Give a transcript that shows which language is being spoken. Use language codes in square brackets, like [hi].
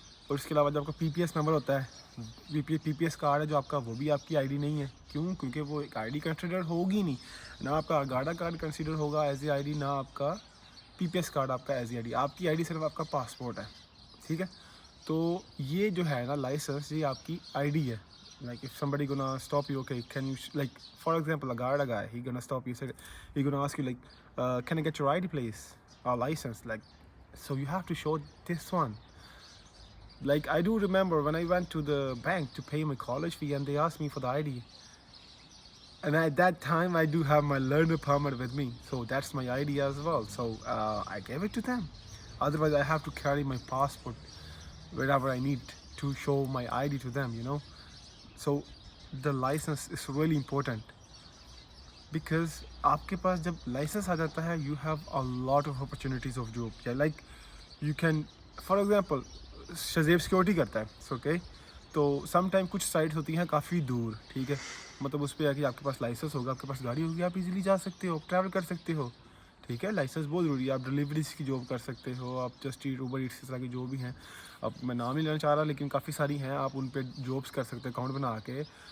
[hi] और इसके अलावा जो आपका PPS नंबर होता है, PPS कार्ड है जो आपका, वो भी आपकी ID नहीं है। क्यों? क्योंकि वो एक ID कंसिडर होगी नहीं ना, आपका गाड़ा कार्ड कंसिडर होगा एज ए ID, ना आपका PPS कार्ड आपका एज ए ID। आपकी ID सिर्फ आपका पासपोर्ट है, ठीक है? तो ये जो है ना लाइसेंस, ये आपकी ID है। [en] Like if somebody gonna stop you, okay, can you like for example a Garda guy, he gonna stop you, said he gonna ask you like can I get your ID please, or license, like, so you have to show this one. Like I do remember when I went to the bank to pay my college fee and they asked me for the ID, and at that time I do have my learner permit with me, so that's my ID as well. So I gave it to them, otherwise I have to carry my passport wherever I need to show my ID to them, you know. So the license is really important, because [hi] आपके पास जब license आ जाता है [en] you have a lot of opportunities of job. Yeah, like you can, for example, [hi] शज़ेब security करता है, okay. तो some time कुछ sites होती हैं काफ़ी दूर, ठीक है, मतलब उस पर है कि आपके पास लाइसेंस होगा, आपके पास गाड़ी होगी, आप इजीली जा सकते हो, ट्रैवल कर सकते हो, ठीक है। लाइसेंस बहुत ज़रूरी है। आप डिलीवरीज की जॉब कर सकते हो, आप जस्ट ईट, ऊबर ईट्स, इस तरह की जो भी हैं, अब मैं नाम नहीं लेना चाह रहा लेकिन काफ़ी सारी हैं, आप उन पर जॉब्स कर सकते हो अकाउंट बना के।